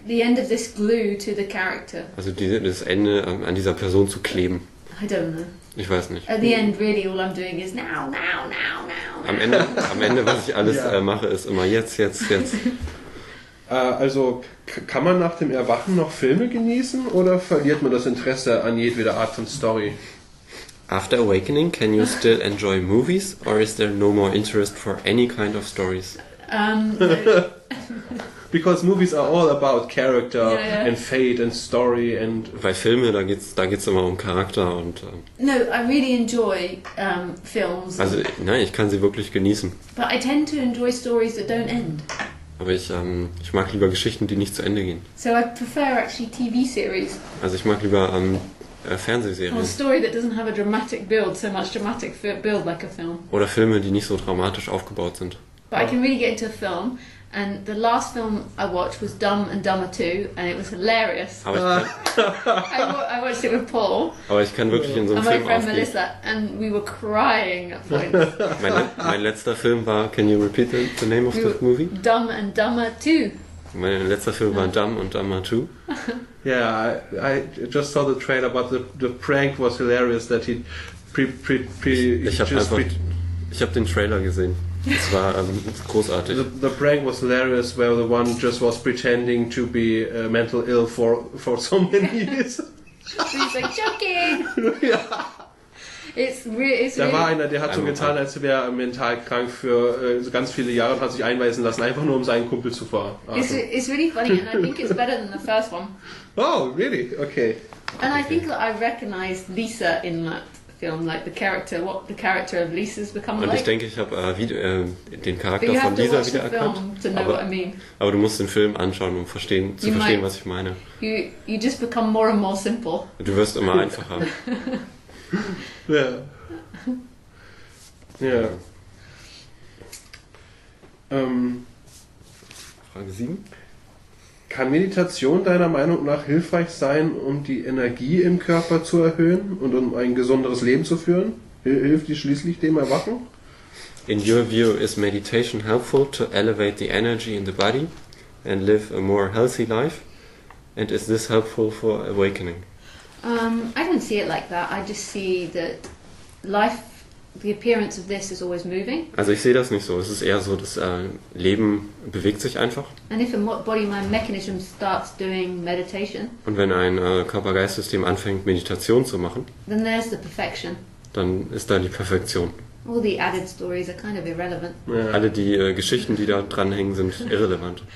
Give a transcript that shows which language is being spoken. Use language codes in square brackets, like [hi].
[en] The end of this glue to the character. [de] also das Ende an dieser Person zu kleben. [en] I don't know. [de] Ich weiß nicht. [en] At the end, really, all I'm doing is now. [de] Am Ende, was ich alles mache, ist immer jetzt. Also kann man nach dem Erwachen noch Filme genießen oder verliert man das Interesse an jedweder Art von Story? [en] After awakening, can you still enjoy movies or is there no more interest for any kind of stories? Because movies are all about character Yeah. and fate and story and... [de] Bei Filmen, da geht's immer um Charakter und [en] No, I really enjoy films, [de] also nein, ich kann sie wirklich genießen. [en] but I tend to enjoy stories that don't end. [de] Aber ich mag lieber Geschichten, die nicht zu Ende gehen. [en] So I prefer actually TV series. [de] Also ich mag lieber [en] Or a [de] Fernsehserien [en] story that doesn't have a dramatic build, so much dramatic build like a film. [de] oder Filme, die nicht so dramatisch aufgebaut sind. [en] But I can really get into a film, and the last film I watched was Dumb and Dumber 2, and it was hilarious. [de] Aber [en] I watched it with Paul [de] ich kann wirklich in so einem [en] and my [de] Film [en] friend [de] aufgehen. [en] Melissa, and we were crying at points. [de] Mein letzter Film war, [en] can you repeat the name of the movie? Dumb and Dumber 2. [de] Mein letzter Film war Dumb und Dumber 2. [en] Yeah, I just saw the trailer, but the prank was hilarious that he [de] Ich habe den Trailer gesehen. Es war großartig. [en] The prank was hilarious, where the one just was pretending to be mental ill for so many years. He's like, joking! [de] Ja. [en] It's really... [de] Da war einer, der hat so getan, als wäre er mental krank für so ganz viele Jahre und hat sich einweisen lassen, einfach nur um seinen Kumpel zu verarschen. [en] It's really funny, and I think it's better than the first one. Oh, really? Okay. And I think that I recognised Lisa in that film, like what the character of Lisa's become [de] Und [en] like. [de] ich denke, ich habe den [en] But [de] Charakter [en] you [de] von [en] have to [de] Lisa [en] watch the [de] wiedererkannt. [en] film to know what I mean. [de] Aber du musst den Film anschauen, um zu verstehen, [en] might- [de] was ich meine. [en] You just become more and more simple. [de] Du wirst immer einfacher. Ja. Ja. Frage 7. Kann Meditation deiner Meinung nach hilfreich sein, um die Energie im Körper zu erhöhen und um ein gesunderes Leben zu führen? Hilft die schließlich dem Erwachen? [en] In your view, is meditation helpful to elevate the energy in the body and live a more healthy life? And is this helpful for awakening? I don't see it like that. I just see that life, the appearance of this is always moving. [de] Also ich sehe das nicht so. Es ist eher so, das Leben bewegt sich einfach. [en] And if a body-mind mechanism starts doing meditation, [de] Und wenn ein Körper-Geist-System anfängt, Meditation zu machen, [en] then there's the perfection. [de] dann ist da die Perfektion. [en] All the added stories are kind of irrelevant. [de] Ja. Alle die Geschichten, die da dranhängen, sind irrelevant.